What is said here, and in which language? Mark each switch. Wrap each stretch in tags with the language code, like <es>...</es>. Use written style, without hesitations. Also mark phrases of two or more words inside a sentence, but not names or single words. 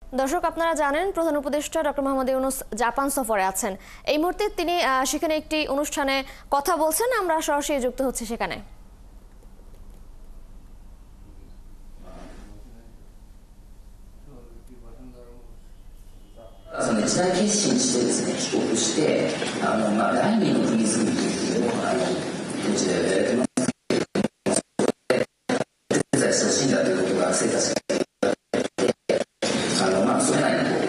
<bn>দর্শক আপনারা জানেন প্রধান উপদেষ্টা ডক্টর মোহাম্মদ ইউনুস জাপান সফরে আছেন। এই মুহূর্তে তিনি সেখানে একটি অনুষ্ঠানে কথা বলছেন, আমরা সরাসরি যুক্ত হচ্ছে সেখানে।</bn> <ja>一大決心してですね、帰国して、第二の国づくりというのをこちらでやってますけど、手伝いしてほしいんだということが生活者に言われて、それなりに</ja>